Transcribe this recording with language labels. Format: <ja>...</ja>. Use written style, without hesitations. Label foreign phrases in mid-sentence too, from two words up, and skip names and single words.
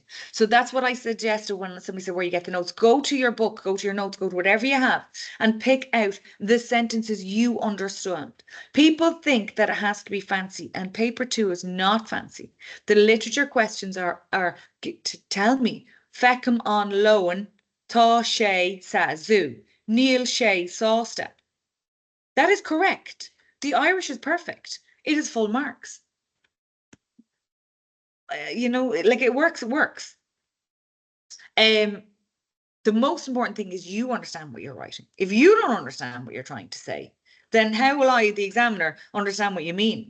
<en>So that's what I suggested when somebody said, where you get the notes. Go to your book, go to your notes, go to whatever you have and pick out the sentences you understood. People think that it has to be fancy, and paper 2 is not fancy. The literature questions are to tell me, fecum on loan,</en> <ga>Tá sé sa zoo, Níl sé sásta.</ga> <en>That is correct. The Irish is perfect. It is full marks. Like it works, it works. The most important thing is you understand what you're writing. If you don't understand what you're trying to say, then how will I, the examiner, understand what you mean?</en>